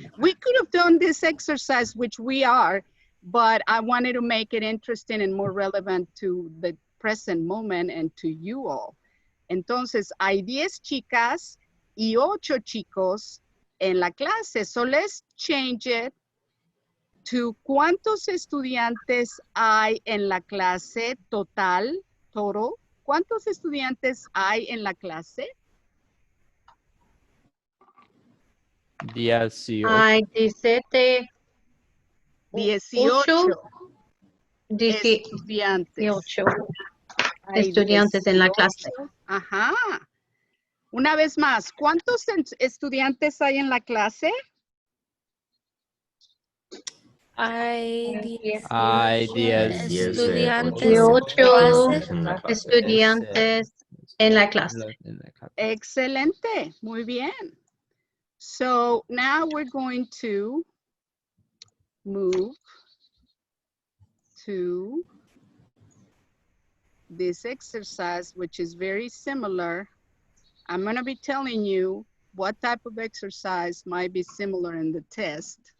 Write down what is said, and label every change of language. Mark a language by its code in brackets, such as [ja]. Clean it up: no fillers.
[en] We could have done this exercise, which we are, but I wanted to make it interesting and more relevant to the present moment and to you all. [es] Entonces, hay 10 chicas y 8 chicos en la clase. [en] So let's change it to [es] ¿cuántos estudiantes hay en la clase total? ¿Cuántos estudiantes hay en la clase? 18. Hay 17. 18 18 Hay estudiantes en la 18. clase. Ajá. Una vez más, ¿cuántos estudiantes hay en la clase? Hay Hay 10 estudiantes 18 estudiantes en la clase. Excelente. Muy bien. [en] So now we're going to move to this exercise, which is very similar. I'm going to be telling you what type of exercise might be similar in the test.